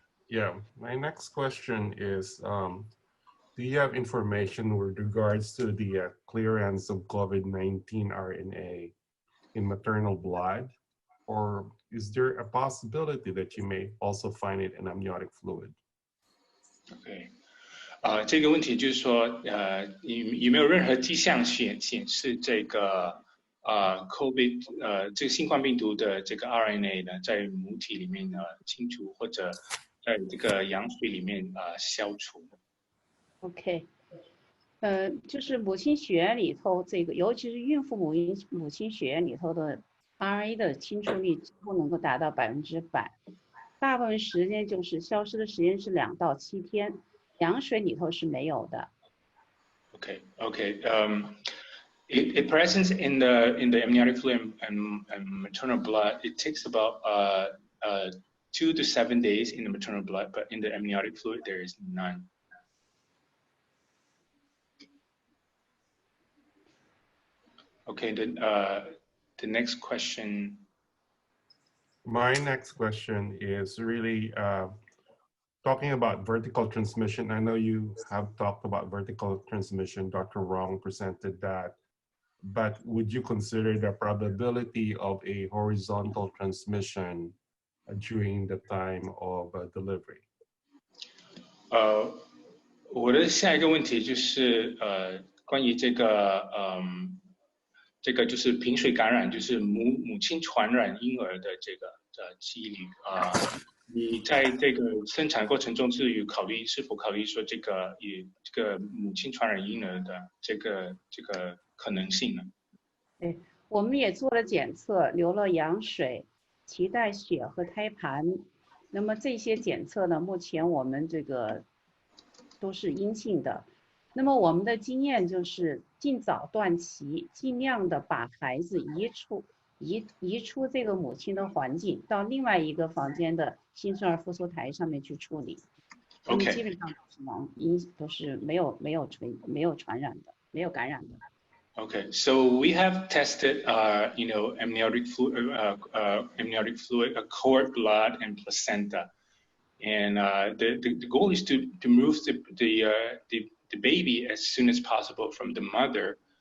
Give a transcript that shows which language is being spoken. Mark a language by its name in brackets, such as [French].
[English] Yeah, my next question is, do you have information with regards to the clearance of COVID-19 RNA in maternal blood? Or is there a possibility that you may also find it in amniotic fluid? [Chinese] OK， 这个问题就是说，有没有任何迹象显示这个COVID 这个新冠病毒的这个 RNA 呢，在母体里面清除，或者在这个羊水里面消除？OK， 就是母亲血液里头这个，尤其是孕妇母亲血液里头的 RNA 的清除率几乎能够达到100%，大部分时间就是消失的时间是2到7天，羊水里头是没有的。 [English] Okay. It presence in the amniotic fluid and maternal blood. It takes about 2 to 7 days in the maternal blood, but in the amniotic fluid there is none. Okay, then the next question. My next question is really talking about vertical transmission. I know you have talked about vertical transmission. Dr. Rong presented that. But would you consider the probability of a horizontal transmission during the time of delivery? [Chinese] 我的下一个问题就是关于这个就是贫水感染，就是母亲传染婴儿的这个几率你在这个生产过程中是否考虑说这个母亲传染婴儿的这个可能性呢？对，我们也做了检测，流了羊水、脐带血和胎盘。那么这些检测呢，目前我们这个都是阴性的。那么我们的经验就是尽早断脐，尽量的把孩子移出这个母亲的环境，到另外一个房间的新生儿复苏台上面去处理。 [English] OK， [Chinese] 基本上都是没有传染的，没有感染的。 [English] Okay, so we have tested, amniotic fluid, cord blood, and placenta, and the goal is to remove the baby as soon as possible from the mother.